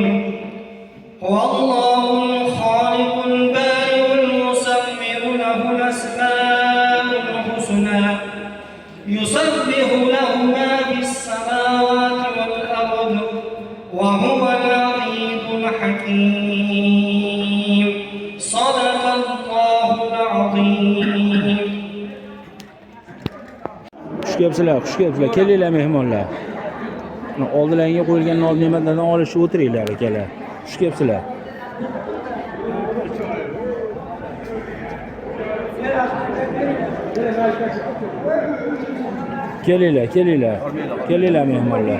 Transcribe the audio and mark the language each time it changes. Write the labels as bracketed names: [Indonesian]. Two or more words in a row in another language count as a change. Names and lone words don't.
[Arabic] هو الله الخالق البارئ المصور له الأسماء الحسنى يسبح له ما في السماوات والأرض وهو العزيز الحكيم. صدق الله العظيم. [Uzbek] Xush kelibsizlar, kelinglar mehmonlar. Oldilaringga qo'yilgan noz-ne'matlardan olishib o'tiringlar akalar. Xush kelibsizlar. Kelinglar mehmonlar.